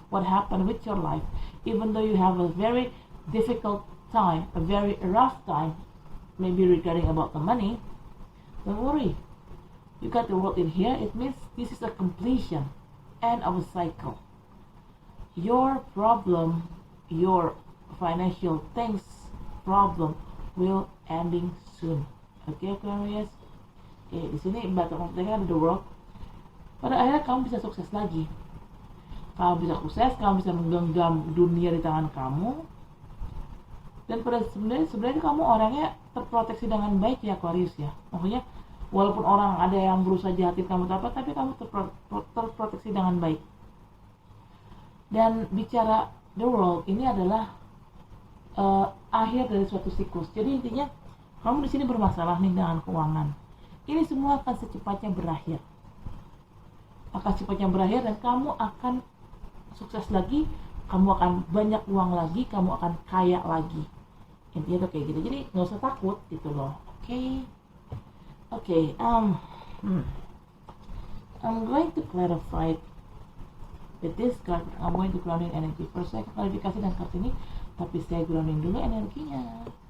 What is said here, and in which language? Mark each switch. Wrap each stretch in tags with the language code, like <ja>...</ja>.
<en>What happened with your life? Even though you have a very difficult time, a very rough time, maybe regarding about the money, don't worry. You got the World in here. It means this is a completion, end of a cycle. Your problem, your financial things problem will ending soon. Okay, Aquarius. Okay,</en> <id>di sini</id> <en>bottom of the deck ada the World.</en> <id>Pada akhirnya kamu bisa sukses lagi. Kamu bisa sukses, kamu bisa menggenggam dunia di tangan kamu. Dan pada sebenarnya kamu orangnya terproteksi dengan baik ya, Aquarius ya. Maksudnya walaupun orang ada yang berusaha jahatin kamu tapi kamu terproteksi dengan baik. Dan bicara the World ini adalah akhir dari suatu siklus. Jadi intinya kamu di sini bermasalah nih dengan keuangan. Ini semua akan secepatnya berakhir. Dan kamu akan sukses lagi, kamu akan banyak uang lagi, kamu akan kaya lagi. Intinya tuh kayak gitu. Jadi nggak usah takut gitu loh. Okay.</id> <en>I'm going to clarify with this card. I'm going to grounding energy.</en> <id>First saya klarifikasi dengan kartu ini, tapi saya grounding dulu energinya.</id>